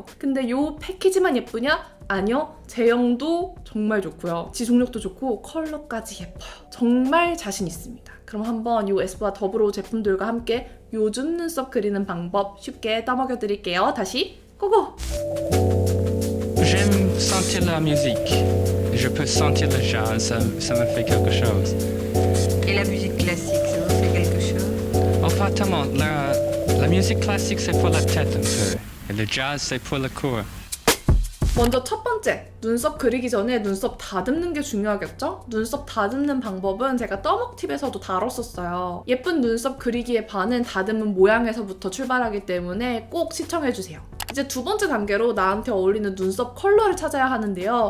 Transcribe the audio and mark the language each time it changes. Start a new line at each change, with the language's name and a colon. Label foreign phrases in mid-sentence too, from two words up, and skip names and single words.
Korean: 근데 이 패키지만 예쁘냐? 아니요. 제형도 정말 좋고요. 지속력도 좋고 컬러까지 예뻐요. 정말 자신 있습니다. 그럼 한번 이 에스쁘아 더브로우 제품들과 함께 요즘 눈썹 그리는 방법 쉽게 떠먹여 드릴게요. 다시 고고!
French: J'aime sentir la musique. Je peux sentir le jazz, ça me fait quelque chose. Et la musique classique, ça vous fait quelque chose? Enfin, tellement, la musique classique c'est pour la tête un peu. Et le jazz c'est pour le corps.
Korean: 먼저 첫 번째, 눈썹 그리기 전에 눈썹 다듬는 게 중요하겠죠? 눈썹 다듬는 방법은 제가 떠먹팁에서도 다뤘었어요. 예쁜 눈썹 그리기의 반은 다듬은 모양에서부터 출발하기 때문에 꼭 시청해주세요. 이제 두 번째 단계로 나한테 어울리는 눈썹 컬러를 찾아야 하는데요.